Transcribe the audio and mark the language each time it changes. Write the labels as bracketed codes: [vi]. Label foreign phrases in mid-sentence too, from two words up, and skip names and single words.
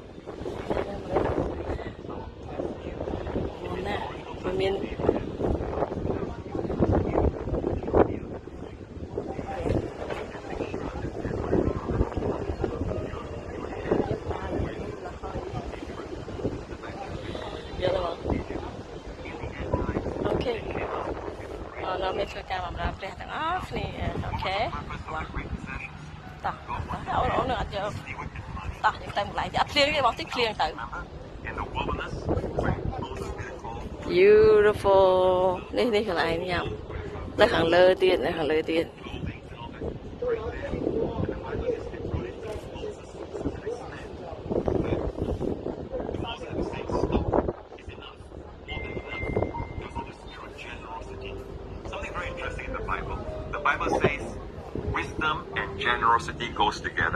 [km] ណាវាមានយល់ទេអូខេ เราមានធ្វើការបម្រើព្រះទាំងអស់គ្នាអូខេតោះអូនអត់យកតោះយើងទៅម្លាយទៀតអត់ភ្លៀងទេបងតិចភ្លៀងទៅ [en] in the wilderness where Moses did call [km] beautiful នេះកន្លែងញ៉ាំនៅខាងលើទៀតនៅខាងលើទៀត [en] something very interesting in the Bible. The Bible says wisdom and generosity goes together.